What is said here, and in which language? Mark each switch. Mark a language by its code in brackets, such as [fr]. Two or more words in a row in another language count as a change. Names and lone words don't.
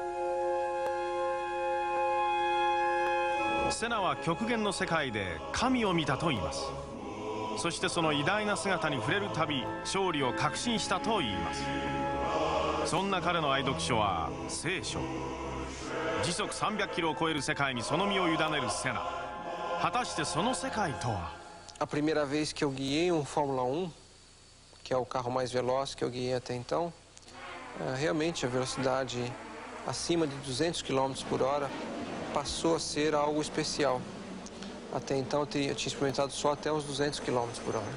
[ja] セナは極限の世界で神を見たと言います。そしてその偉大な姿に触れるたび勝利を確信したと言います。そんな彼の愛読書は聖書。時速300キロを超える世界にその身を委ねるセナ。果たしてその世界とは。 [pt] A primeira vez que eu guiei um Fórmula 1, que é o carro mais veloz que eu guiei até então, realmente a velocidade acima de 200 km por hora passou a ser algo especial. Até então eu tinha experimentado só até os 200 km por hora.